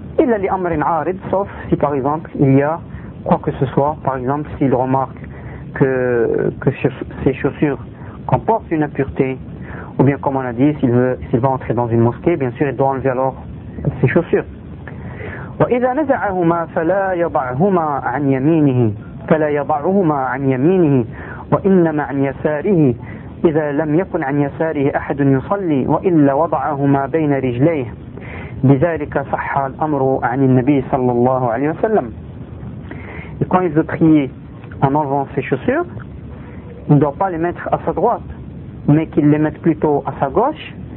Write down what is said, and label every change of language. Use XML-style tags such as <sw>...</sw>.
<fr>Il a les amrin arid, sauf si par exemple il y a quoi que ce soit. Par exemple, s'il remarque que ses chaussures comportent une impureté, ou bien comme on a dit, s'il va entrer dans une mosquée, bien sûr, il doit enlever alors ses chaussures.</fr> <ar>وإذا نزعهما فلا يضعهما عن يمينه فلا يضعهما عن يمينه وإنما عن يساره إذا لم يكن عن يساره أحد يصلي وإلا وضعهما بين رجليه بذلك صح الأمر عن النبي صلى الله عليه وسلم.</ar> <fr>Quand ils prient en enlevant ses chaussures, il ne doit pas les mettre à sa droite, mais qu'il les mette plutôt à sa gauche.</fr>